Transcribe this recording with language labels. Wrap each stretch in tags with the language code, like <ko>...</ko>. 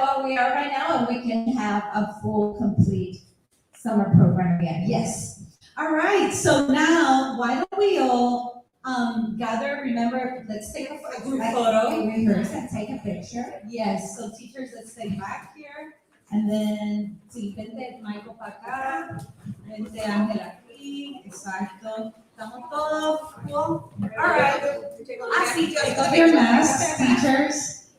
<en>what we are right now, and we can have a full, complete summer program again. Yes. All right, so now why don't we all gather, remember, let's take a group photo. We rehearse and take a picture. Yes, so teachers, let's stay back here. And then,</en> <es>sí, vente Michael para acá, vente Ángela aquí, exacto. Estamos todos cool?</es> <en>All right. Sí, take off your masks, teachers.</en>